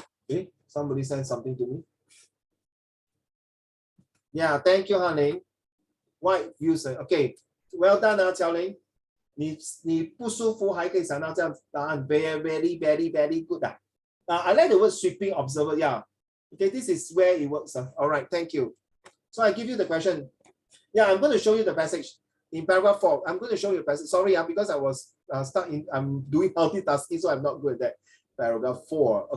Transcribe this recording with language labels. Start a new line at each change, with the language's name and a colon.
English: Okay, somebody send something to me. Yeah, thank you, Hanling. White user. Okay, well done, Qiao Ling.
Chinese: 你不舒服还可以想到这样答案
English: very good. I like the word sweeping observer. Yeah. Okay, this is where it works. All right, thank you. So I give you the question. Yeah, I'm going to show you the passage in paragraph 4. I'm going to show you the passage. Sorry, because I was stuck in. I'm doing multitasking, so I'm not good at that. Paragraph 4.